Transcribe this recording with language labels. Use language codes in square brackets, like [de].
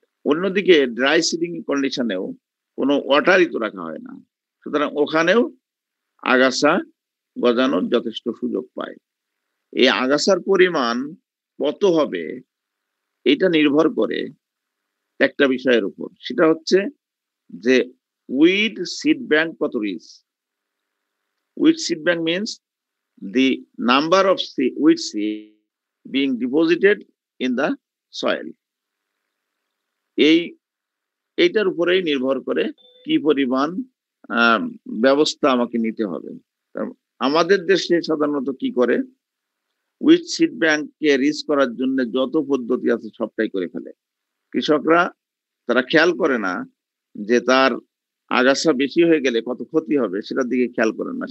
[bn] অন্যদিকে dry seeding কন্ডিশনেও কোনো ওয়াটারই তো রাখা হয় না, সুতরাং ওখানেও আগাছা গজানোর যথেষ্ট সুযোগ পায়। এই আগাছার পরিমাণ কত হবে এটা নির্ভর করে একটা বিষয়ের উপর, সেটা হচ্ছে যে উইড সিড ব্যাংক কত rich. [en] Weed seed bank means the number of weed seed being deposited in the soil। [bn] এইটার উপরেই নির্ভর করে কি পরিমাণ ব্যবস্থা আমাকে নিতে হবে। আমাদের দেশে সাধারণত কি করে, উইড সিড ব্যাংককে রিচ করার জন্য যত পদ্ধতি আছে সবটাই করে ফেলে। কৃষকরা তারা খেয়াল করে না যে তার আগাছা বেশি হয়ে গেলে কত ক্ষতি হবে, সেটার দিকে খেয়াল করে না।